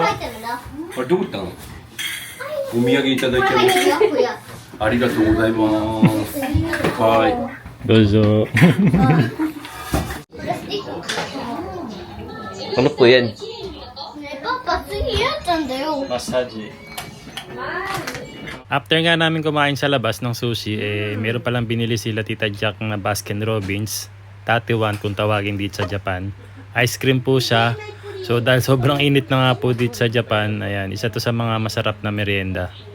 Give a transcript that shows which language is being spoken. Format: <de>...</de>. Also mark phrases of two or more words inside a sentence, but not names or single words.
<ja>入ってるんだ。あれ、どこ行ったのお土産いただいこれて入ってるよ、これ。ありがとうございます。は Dozo. プラスチック。</ja> <tl>Ano po yan?</tl> <ja>ねえ、パパ、次やったんだよ。 Massage.</ja> <tl>After nga namin kumain sa labas ng sushi, meron palang binili sila Tita Jack na Baskin Robbins. Tatiwan kung tawagin dito sa Japan. Ice cream po siya. So dahil sobrang init na nga po dito sa Japan, ayan, isa to sa mga masarap na merienda.</tl>